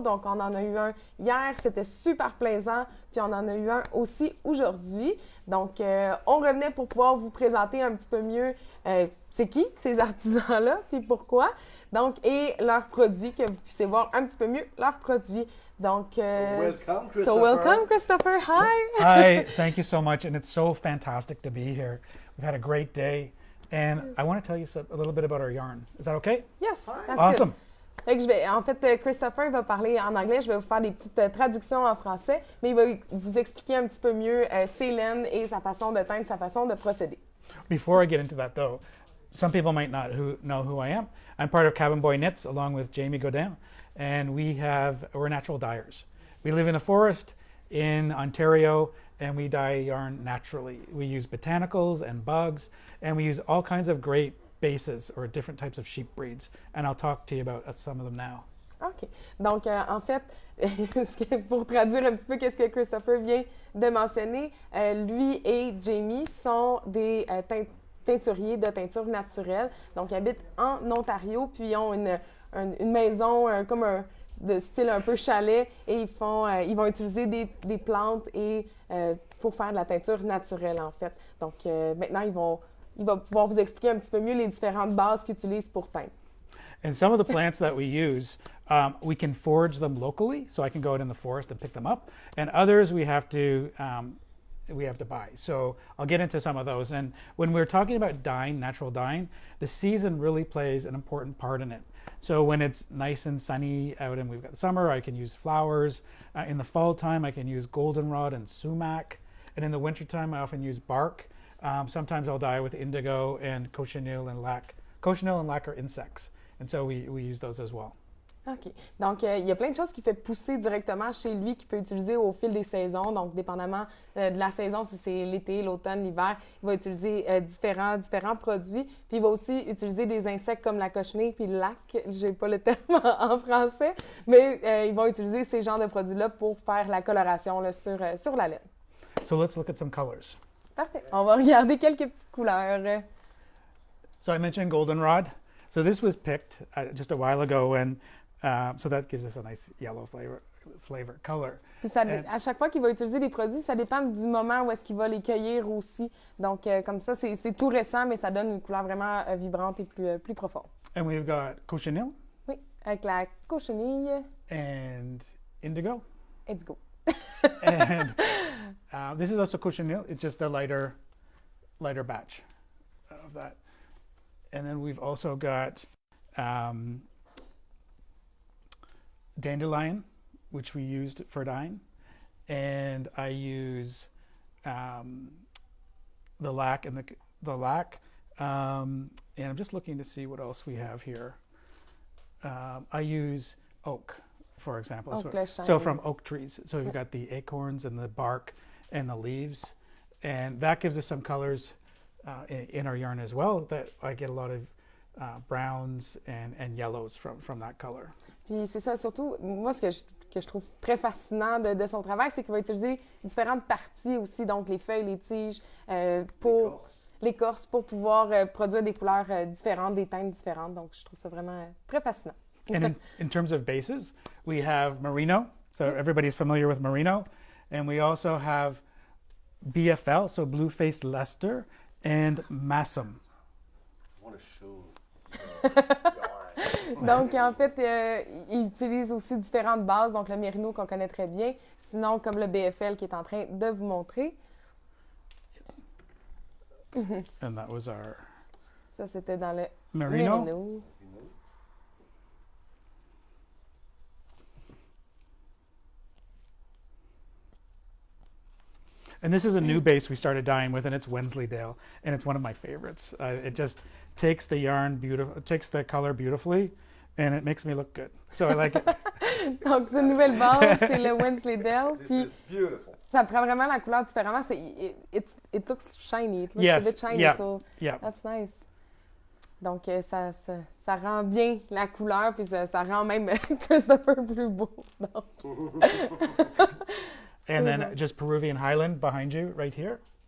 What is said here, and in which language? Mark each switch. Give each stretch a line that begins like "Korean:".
French: Donc on en a eu un hier, c'était super plaisant, puis on en a eu un aussi aujourd'hui. Donc on revenait pour pouvoir vous présenter un petit peu mieux c'est qui ces artisans-là, puis pourquoi. Donc, et leurs produits, que vous puissiez voir un petit peu mieux leurs produits. Donc,
English: welcome, Christopher. So welcome, Christopher. Hi. Hi, thank you so much, and it's so fantastic to be here. We've had a great day, and I want to tell you a little bit about our yarn. Is that okay? Yes, that's Awesome. good.
French: Fait que en fait, Christopher va parler en anglais. Je vais vous faire des petites traductions en français, mais il va vous expliquer un petit peu mieux ses laines et sa façon de teindre, sa façon de procéder.
English: Before I get into that, though, some people might not know who I am. I'm part of Cabin Boy Knits along with Jamie Godin, and we're natural dyers. We live in a forest in Ontario, and we dye yarn naturally. We use botanicals and bugs, and we use all kinds of great bases or different types of sheep breeds, and I'll talk to you about some of them now. OK.
French: Donc, en fait, pour traduire un petit peu qu'est-ce que Christopher vient de mentionner, lui et Jamie sont des teinturiers de teinture naturelle. Donc, ils habitent en Ontario, puis ils ont une maison de style un peu chalet et ils vont utiliser des plantes et pour faire de la teinture naturelle, en fait. Donc, maintenant, il va pouvoir vous expliquer un petit peu mieux les différentes bases qu'ils utilisent pour teindre.
English: And some of the plants that we use, we can forage them locally, so I can go out in the forest and pick them up. And others we have to buy. So I'll get into some of those. And when we're talking about dyeing, natural dyeing, the season really plays an important part in it. So when it's nice and sunny out and we've got summer, I can use flowers. In the fall time, I can use goldenrod and sumac. And in the wintertime, I often use bark. Sometimes I'll dye with indigo and cochineal and lac. Cochineal and lac are insects. And so we use those as well. OK.
French: Donc, il y a plein de choses qu'il fait pousser directement chez lui qu'il peut utiliser au fil des saisons. Donc, dépendamment de la saison, si c'est l'été, l'automne, l'hiver, il va utiliser différents produits. Puis, il va aussi utiliser des insectes comme la cochenille puis le lac. J'ai pas le terme en français, mais ils vont utiliser ces genres de produits-là pour faire la coloration là, sur la laine.
English: So let's look at some colors.
French: Parfait. On va regarder quelques petites couleurs.
English: So I mentioned goldenrod. So this was picked just a while ago, and so that gives us a nice yellow flavor color.
French: Puis à chaque fois qu'il va utiliser des produits, ça dépend du moment où est-ce qu'il va les cueillir aussi. Donc, comme ça, c'est tout récent, mais ça donne une couleur vraiment vibrante et plus profonde.
English: And we've got cochineal.
French: Oui, avec la cochenille.
English: And indigo. Indigo. And this is also cochineal. It's just a lighter batch of that. And then we've also got dandelion, which we used for dyeing. And I use the lac and the lac. And I'm just looking to see what else we have here. I use oak, for example. So from oak trees. So we've got the acorns and the bark and the leaves. And that gives us some colors in our yarn as well, that I get a lot of browns and yellows from that color.
French: Puis c'est ça, surtout, moi, ce que je trouve très fascinant de son travail, c'est qu'il va utiliser différentes parties aussi, donc les feuilles, les tiges, pour l'écorce, pour pouvoir produire des couleurs différentes, des teintes différentes. Donc, je trouve ça vraiment très fascinant.
English: And in terms of bases, we have merino. So everybody's familiar with merino. And we also have BFL, so blue-faced Leicester, and Massam. I want to show.
French: Donc, en fait, il utilise aussi différentes bases, donc le mérino qu'on connaît très bien, sinon comme le BFL qui est en train de vous montrer.
English: And that was our
French: Ça, c'était dans le
English: merino.
French: mérino.
English: And this is a new base we started dyeing with, and it's Wensleydale, and it's one of my favorites. It just takes the yarn takes the color beautifully, and it makes me look good. So I like it.
French: Donc, cette nouvelle base, c'est le Wensleydale.
English: This
French: Puis,
English: is beautiful.
French: ça prend vraiment la couleur différemment.
English: It looks shiny. It looks Yes, a bit shiny, yeah, so yeah. that's nice.
French: Donc, ça rend bien la couleur, puis ça rend même Christopher plus beau. Donc,
English: And then just Peruvian Highland behind you, right here.